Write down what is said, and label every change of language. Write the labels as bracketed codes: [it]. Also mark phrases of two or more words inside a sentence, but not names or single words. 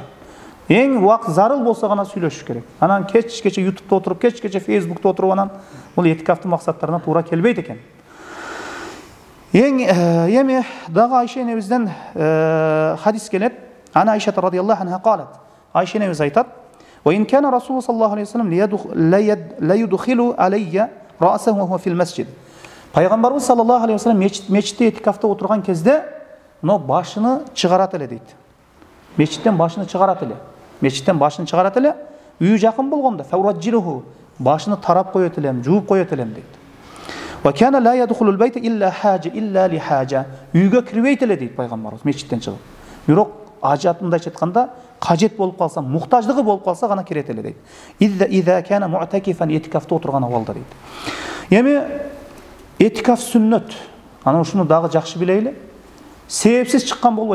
[ky] Эң убакыт зарыл болсо гана сүйлөшүш керек. Анан кечке YouTube'да отуруп, кечке Facebook'та отуруп, анан бул этикафтын максаттарына туура келбейт экен. Эми дагы Айша энебизден хадис келет. Ана Айша [ar] رضي الله عنها [ky] калат. Айша энебиз айтат: [ar] "وإن كان رسول صلى الله عليه وسلم ليدخل علي رأسه وهو في المسجد." [ky] Пайгамбарыбыз [ar] صلى الله عليه وسلم [ky] мечитте этикафта отурган кезде но башыны чыгарат эле дейт. Мечиттен башыны чыгарат эле. Мечиттен башыны чыгарат эле. Үйү жакын болгондо фаураджируху, башыны тарап коет элем, жууп коет элем дейт. [ar] وكان لا يدخل البيت إلا حاجة إلا لحاجة. [ky] Үйгө кирбейт эле дейт пайгамбарыбыз мечиттен чыгып. Бирок ажатындайча айтканда, кажет болуп калса, муктаждыгы болуп калса гана кирет эле дейт. [ar] إذا كان معتكفا, [ky] этикафта отурган абалда дейт. Эми этикаф сүннөт. Ана ушуну дагы жакшы билейли. Себепсиз чыккан болбойт.